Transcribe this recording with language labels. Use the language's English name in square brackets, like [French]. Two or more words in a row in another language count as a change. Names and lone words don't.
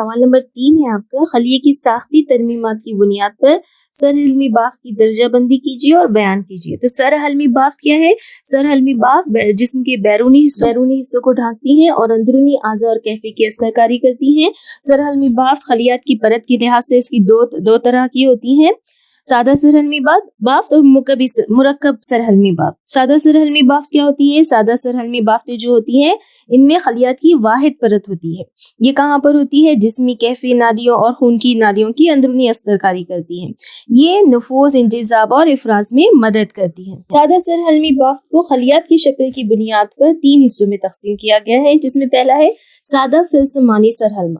[Urdu] سوال نمبر 3 ہے آپ کا، خلیے کی ساختی ترمیمات کی بنیاد پر سر حلمی بافت کی درجہ بندی کیجیے اور بیان کیجیے. تو سر حلمی بافت کیا ہے؟ سر حلمی بافت جسم کے بیرونی حصوں کو ڈھانکتی ہے اور اندرونی اعضاء اور کیفے کی استرکاری کرتی ہیں. سر حلمی بافت خلیات کی پرت کے لحاظ سے اس کی دو طرح کی ہوتی ہیں، سادہ سر حلمی بافت اور مرکب سر حلمی بافت. سادہ سر حلمی بافت کیا ہوتی ہے؟ سادہ سر حلمی بافتیں جو ہوتی ہیں، ان میں خلیات کی واحد پرت ہوتی ہے. یہ کہاں پر ہوتی ہے؟ جسمی کیفی نالیوں اور خون کی نالیوں کی اندرونی استرکاری کرتی ہے. یہ نفوذ، انجذاب اور افراز میں مدد کرتی ہے. سادہ سر حلمی بافت کو خلیات کی شکل کی بنیاد پر 3 حصوں میں تقسیم کیا گیا ہے، جس میں پہلا ہے سادہ فلسمانی سر حلمہ.